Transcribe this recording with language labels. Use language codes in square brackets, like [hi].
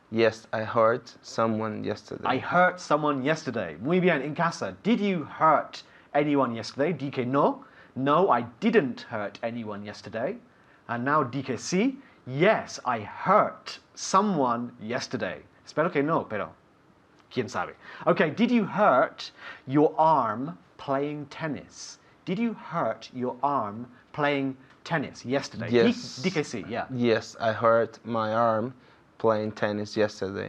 [en] Yes, I hurt someone yesterday. I hurt someone yesterday. [es] Muy bien, en casa. [en] Did you hurt anyone yesterday? [es] Di que no. [en] No, I didn't hurt anyone yesterday. And now [es] di que sí. [en] Yes, I hurt someone yesterday. [es] Espero que no, pero quién sabe. [en] Okay, did you hurt your arm playing tennis? Did you hurt your arm playing tennis yesterday? Yes. [es] Di que sí, yeah. [en] Yes, I hurt my arm playing tennis yesterday.